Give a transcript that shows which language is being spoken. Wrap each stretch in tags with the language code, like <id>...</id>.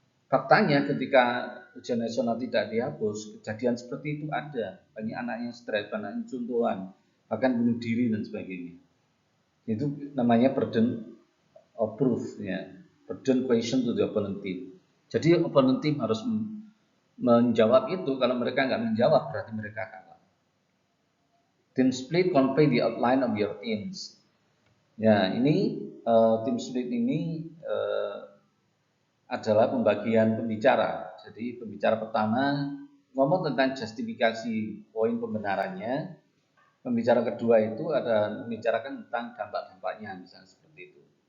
<id>Faktanya ketika ujian nasional tidak dihapus, kejadian seperti itu ada, banyak anak yang stres, banyak yang contohan, bahkan bunuh diri dan sebagainya. Itu namanya</id> <en>burden of proof,</en> <id>ya.</id> <en>Burden question to the opponent team.</en> <id>Jadi opponent team harus menjawab itu. Kalau mereka nggak menjawab berarti mereka kalah.</id> <en>Team split convey the outline of your teams.</en> <id>Ya, ini team split ini adalah pembagian pembicara. Jadi pembicara pertama ngomong tentang justifikasi poin pembenarannya. Pembicara kedua itu ada membicarakan tentang dampak-dampaknya, misalnya seperti itu.</id>